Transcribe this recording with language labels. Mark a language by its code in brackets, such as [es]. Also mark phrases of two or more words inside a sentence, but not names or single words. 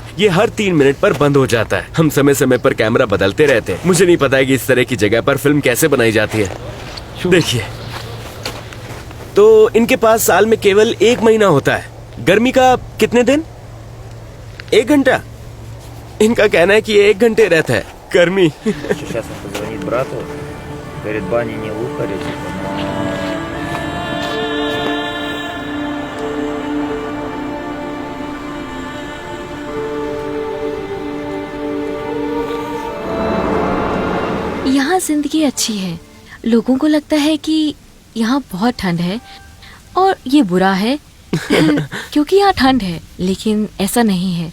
[hi] ये हर 3 मिनट पर बंद हो जाता है। हम समय समय पर कैमरा बदलते रहते हैं। मुझे नहीं पता है कि इस तरह की जगह पर फिल्म कैसे बनाई जाती है। देखिए, तो इनके पास साल में केवल 1 महीना होता है। गर्मी का कितने दिन? 1 घंटा। इनका कहना है कि ये 1 घंटे रहता है गर्मी। [ru] Сейчас он позвонит брату, говорит, баня не выходит. [hi] यहाँ जिंदगी अच्छी है। लोगों को लगता है कि यहाँ बहुत ठंड है और ये बुरा है क्योंकि यहाँ ठंड है, लेकिन ऐसा नहीं है।